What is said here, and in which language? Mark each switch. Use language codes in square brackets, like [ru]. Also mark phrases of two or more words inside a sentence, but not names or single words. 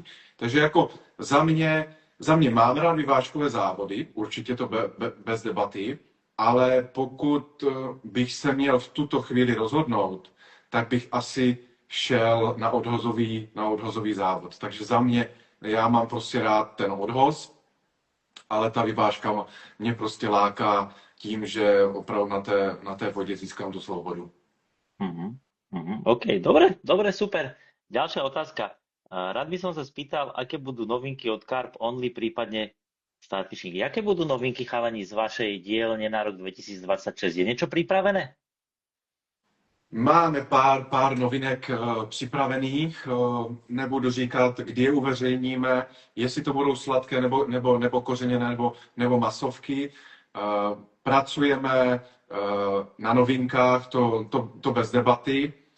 [cs] Takže jako za mě mám rád vyvážkové závody, určitě to bez debaty, ale pokud bych se měl v tuto chvíli rozhodnout, tak bych asi šel na odhozový závod. Takže za mě, já mám prostě rád ten odhoz, ale ta vyvážka mě prostě láká tím, že opravdu na té vodě získám tu svobodu. [sk] OK, dobre, super. Ďalšia otázka. Rád by som sa spýtal, aké budú novinky od Carp Only, prípadne Starfishing. Aké budú novinky, chalani, z vašej dielne na rok 2026? Je niečo pripravené? [cs] Máme pár novinek připravených, nebudu říkat, kdy je uveřejníme, jestli to budou sladké nebo kořeněné nebo masovky. Pracujeme na novinkách, to bez debaty.